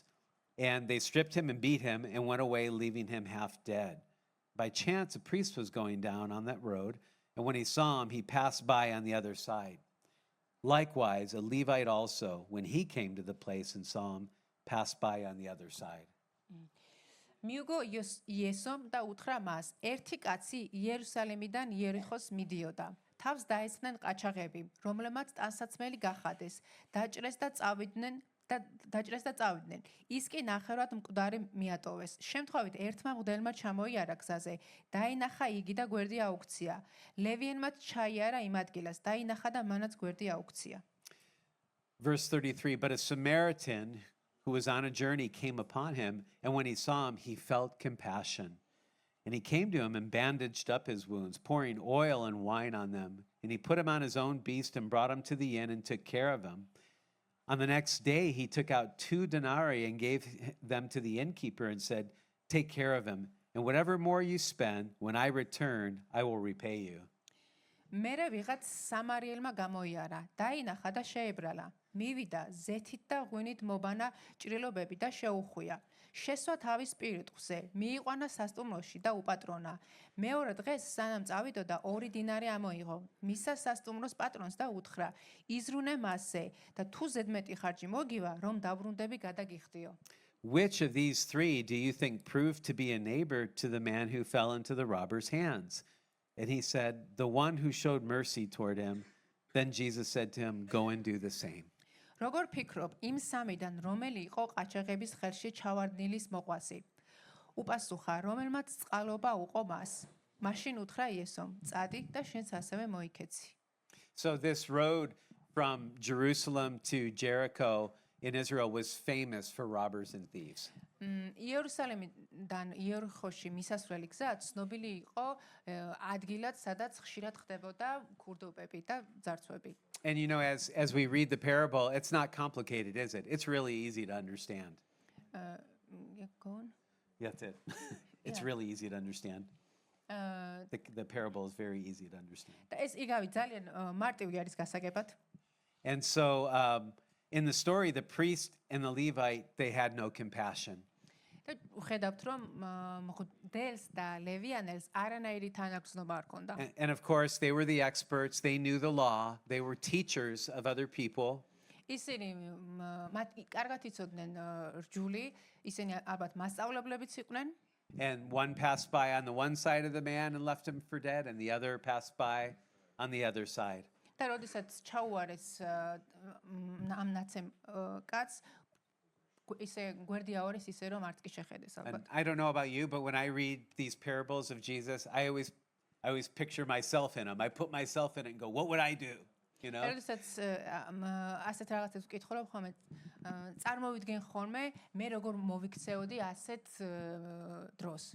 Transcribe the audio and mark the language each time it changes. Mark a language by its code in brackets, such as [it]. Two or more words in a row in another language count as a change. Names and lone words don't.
[en] And they stripped him and beat him and went away, leaving him half dead. By chance, a priest was going down on that road, and when he saw him, he passed by on the other side. Likewise, a Levite also, when he came to the place and saw him, passed by on the other side. [ka] მიუგო იესომ და უთხრა მას, ერთი კაცი იერუსალიმიდან იერიხოს მიდიოდა. თავს დაესხნენ ყაჩაღები, რომლებმაც ტანსაცმელი გახადეს, დაჭრეს და წავიდნენ. ის კი ნახევრად მკვდარი მიატოვეს. შემთხვევით ერთმა მღვდელმა ჩამოიარა გზაზე, დაინახა იგი და გვერდი აუქცია. ლევიენმაც ჩაიარა იმ ადგილას, დაინახა და მანაც გვერდი აუქცია. [en] Verse 33, but a Samaritan who was on a journey came upon him, and when he saw him, he felt compassion. And he came to him and bandaged up his wounds, pouring oil and wine on them. And he put him on his own beast and brought him to the inn and took care of him. On the next day, he took out 2 denarii and gave them to the innkeeper and said, take care of him, and whatever more you spend, when I return, I will repay you. [ka] მერე ვიღაც სამარიელმა გამოიარა, დაინახა და შეებრალა. მივიდა ზეთით და ღვინით მობანა ჭრილობები და შეუხვია. შესვა თავის პირუტყვზე, მიიყვანა სასტუმროში და უპატრონა. მეორე დღეს სანამ წავიდოდა 2 დინარი ამოიღო. მისა სასტუმროს პატრონს და უთხრა, იზრუნე მასზე და თუ ზედმეტი ხარჯი მოგივა, რომ დაბრუნდები გადაგიხდიო. [en] Which of these 3 do you think proved to be a neighbor to the man who fell into the robber's hands? And he said, the one who showed mercy toward him. Then Jesus said to him, go and do the same. [ka] როგორ ფიქრობ, იმ სამიდან რომელი იყო ყაჩაღების ხელში ჩავარდნილის მოყვასი? უპასუხა, რომელმაც წყალობა უყო მას. მაშინ უთხრა იესომ, წადი და შენც ასევე მოიქეცი. [en] So this road from Jerusalem to Jericho in Israel was famous for robbers and thieves. [ka] იერუსალიმიდან იერიხოში მისასვლელი გზა ცნობილი იყო ადგილად, სადაც ხშირად ხდებოდა ქურდობები და ძარცვები. [en] And you know, as we read the parable, it's not complicated, is it? It's really easy to understand. Go on. That's it. It's Yeah. really easy to understand. The parable is very easy to understand. [ka] და ეს იგავი ძალიან მარტივი არის გასაგებად. [en] And so in the story, the priest and the Levite, they had no compassion. [ka] და ხედავთ რომ მღვდელს და ლევიანელს არანაირი თანაგრძნობა არ ჰქონდა. [en] And of course, they were the experts. They knew the law. They were teachers of other people. [ka] ისინი მათ კარგად იცოდნენ რჯული, ისინი ალბათ მასწავლებლებიც იყვნენ. [en] And one passed by on the one side of the man and left him for dead, and the other passed by on the other side. [ka] და როდესაც ჩაუარეს ამ ნაცემ კაცს, ისე გვერდი აორეს ისე რომ არც კი შეხედეს [en] And [ka] ალბათ. [en] I don't know about you, but when I read these parables of Jesus, I always picture myself in them. I put myself in it and go, what would I do? You know? [ka] როდესაც ასეთ რაღაცებს ვკითხულობ ხოლმე, წარმოვიდგენ ხოლმე მე როგორ მოვიქცეოდი ასეთ დროს.